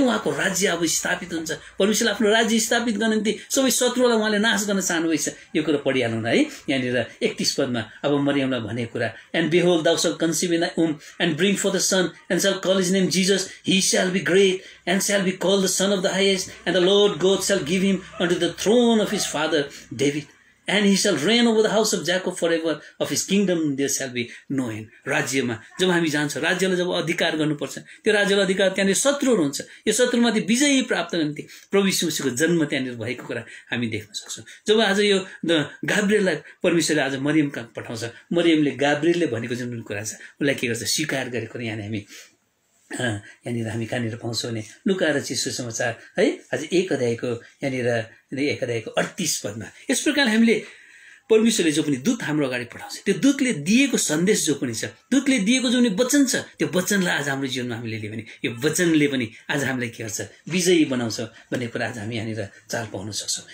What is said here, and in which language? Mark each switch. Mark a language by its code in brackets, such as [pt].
[ne] उहाँको राज्य अब स्थापित हुन्छ। परमेश्वरले आफ्नो राज्य स्थापित गर्न निम्ति सबै शत्रुलाई उहाँले नाश गर्न चाहनुभएछ। यो कुरा पढिहाल्नु न है। यहाँनिर 31 पदमा अब मरियमलाई भनेको कुरा, [en] And behold thou shalt conceive in thy womb and bring forth a son, and shall call his name Jesus. He shall be great and shall be called the Son of the Highest, and the Lord God shall give him unto the throne of his father David, and he shall reign over the house of Jacob forever. Of his kingdom there shall be no end. [ne] राज्यमा जब हामी जान्छौँ, राज्यलाई जब अधिकार गर्नुपर्छ, त्यो राज्यलाई अधिकार त्यहाँनिर शत्रुहरू हुन्छ। यो शत्रुमाथि विजयी प्राप्त गर्दै प्रभु यीशु मसीहको जन्म त्यहाँनिर भएको कुरा हामी देख्न सक्छौँ। जब आज यो गाब्रिएललाई परमेश्वरले आज मरियम कहाँ पठाउँछ, मरियमले गाब्रिएलले भनेको जुन कुरा छ उसलाई के गर्छ स्वीकार गरेको यहाँ हामी यहाँनिर हामी कहाँनिर पाउँछौँ भने लुका रचित सुसमाचार है आज 1 अध्यायको यहाँनिर 1 अध्यायको 38 पदमा यस प्रकार हामीले परमेश्वरले जो पनि दूत हाम्रो अगाडि पठाउँछ, त्यो दूतले दिएको सन्देश जो पनि छ, दूतले दिएको जो पनि वचन छ, त्यो वचनलाई आज हाम्रो जीवनमा हामीले लियो भने यो वचनले पनि आज हामीलाई के गर्छ विजयी बनाउँछ भन्ने कुरा आज हामी यहाँनिर चाल पाउन सक्छौँ।